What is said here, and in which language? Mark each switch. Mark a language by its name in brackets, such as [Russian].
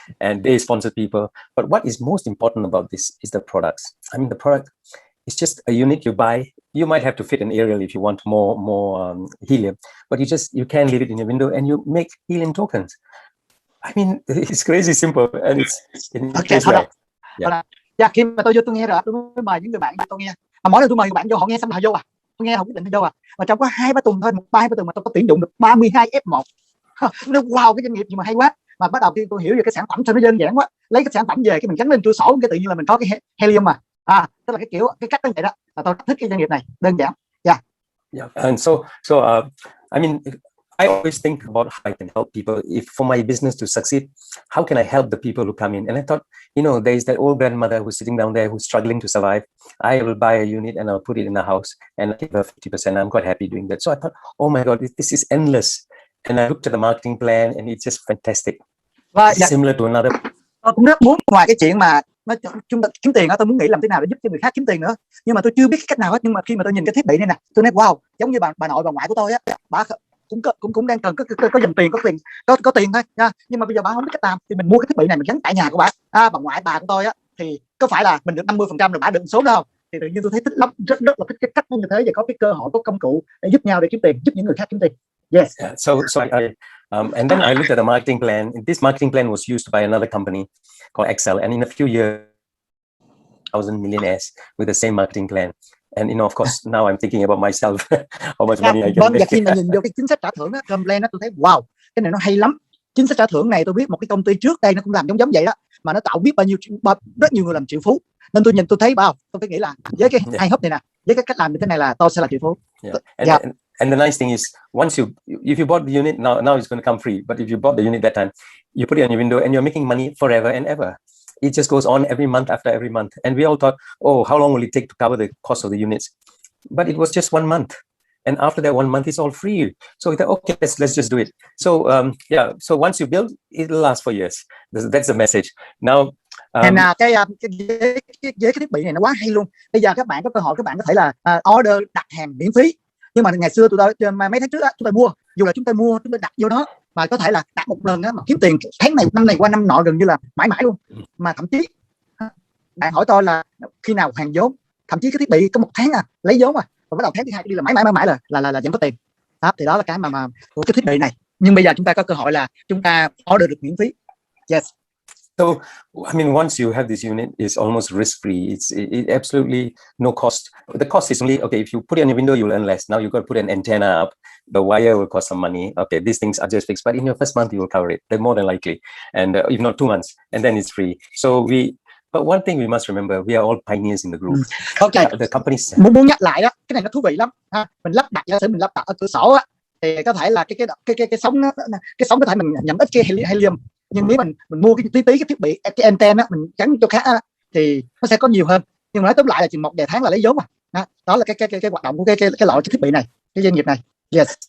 [English] And they sponsored people. But what is most important about this is the products. I mean, the product is just a unit you buy. You might have to fit an aerial if you want more helium, but you can leave it in your window and you make helium tokens. I mean, it's crazy simple, and it's [Vietnamese] thôi Yeah, khi mà tôi vô tôi nghe rồi, tôi mới mời những người bạn tôi nghe. Mà mỗi lần tôi mời người bạn vô, họ nghe xong họ vô tôi nghe, họ quyết định vô Mà trong có 2-3 tuần thôi, 1-2 tuần mà tôi có tuyển dụng được 32 F1. Nó wow, cái doanh nghiệp gì mà hay quá. Mà bắt đầu khi tôi hiểu về cái sản phẩm sao nó đơn giản quá, lấy cái sản phẩm về cái mình gắn lên cửa sổ, cái tự nhiên là mình có cái helium mà. Tức là cái cách như vậy đó, là tôi thích cái doanh nghiệp này, đơn giản. [English] Yeah, and so I mean, I always think about how I can help people. If for my business to succeed, how can I help the people who come in? And I thought, there's that old grandmother who's sitting down there who's struggling to survive. I will buy a unit and I'll put it in the house and I'll give her 50%. I'm quite happy doing that. So I thought, oh my God, this is endless. And I looked at the marketing plan and it's just fantastic. Similar to another. [Vietnamese] Tôi cũng rất muốn, ngoài cái chuyện mà chúng ta kiếm tiền đó, tôi muốn nghĩ làm thế nào để giúp cho người khác kiếm tiền nữa. Nhưng mà tôi chưa biết cái cách nào hết. Nhưng mà khi mà tôi nhìn cái thiết bị này nè, tôi nói wow, giống như bà nội bà ngoại của tôi á, bà cũng đang cần có dòng tiền, có tiền thôi nha. Nhưng mà bây giờ bà không biết cách làm, thì mình mua cái thiết bị này mình gắn tại nhà của bà. Bà ngoại bà của tôi á, thì có phải là mình được 50% rồi bà được số đó không? Thì tự nhiên tôi thấy thích lắm, rất là thích cái cách như thế, và có cái cơ hội, có công cụ để giúp nhau để kiếm tiền, giúp những người khác kiếm tiền. [English] Yes. Yeah, so and then I looked at the marketing plan. This marketing plan was used by another company called Excel, and in a few years, 1,000 millionaires with the same marketing plan. And of course, now I'm thinking about myself, how much money I can make. [Vietnamese] Và khi mà nhìn vô cái chính sách trả thưởng đó, plan đó, tôi thấy wow, cái này nó hay lắm. Chính sách trả thưởng này tôi biết một cái công ty trước đây nó cũng làm giống vậy đó, mà nó tạo biết rất nhiều người làm triệu phú. Nên tôi nhìn tôi thấy tôi phải nghĩ là với cái iHub này nè, với cái cách làm như thế này là tôi sẽ là triệu phú. [English] And the nice thing is, if you bought the unit, now it's going to come free. But if you bought the unit that time, you put it on your window and you're making money forever and ever. It just goes on every month after every month. And we all thought, oh, how long will it take to cover the cost of the units? But it was just 1 month. And after that 1 month, it's all free. So we thought, okay, let's just do it. So so once you build, it'll last for years. That's the message. Now, [Vietnamese] cái thiết bị này nó quá hay luôn. Bây giờ các bạn có cơ hội, các bạn có thể là order, đặt hàng miễn phí. Nhưng mà ngày xưa mấy tháng trước chúng tôi mua, dù là chúng tôi đặt vô đó, mà có thể là đặt một lần đó, mà kiếm tiền tháng này, năm này qua năm nọ, gần như là mãi mãi luôn. Mà thậm chí bạn hỏi tôi là khi nào hoàn vốn, thậm chí cái thiết bị có 1 tháng lấy vốn và bắt đầu tháng thứ hai đi là mãi là vẫn có tiền. Đó, thì đó là cái mà của cái thiết bị này. Nhưng bây giờ chúng ta có cơ hội là chúng ta order được miễn phí. [English] Yes. So, I mean, once you have this unit, it's almost risk-free. It absolutely no cost. The cost is only, okay, if you put it on your window, you'll earn less. Now you've got to put an antenna up. The wire will cost some money. Okay, these things are just fixed. But in your first month, you will cover it. They're more than likely. And if not 2 months, and then it's free. So but one thing we must remember, we are all pioneers in the group. Okay. The companies... [Vietnamese] Muốn nhắc lại đó, cái này nó thú vị lắm. Ha. Mình lắp đặt, giả sử mình lắp đặt ở cửa sổ á, thì có thể là cái sóng đó, cái sóng có thể mình nhận ít cái helium, nhưng nếu mình mua cái tí cái thiết bị, cái antenna mình gắn chỗ khác á, thì nó sẽ có nhiều hơn. Nhưng mà nói tóm lại là chừng 1 vài tháng là lấy vốn mà. Đó là cái hoạt động của cái loại thiết bị này, cái doanh nghiệp này. Yes.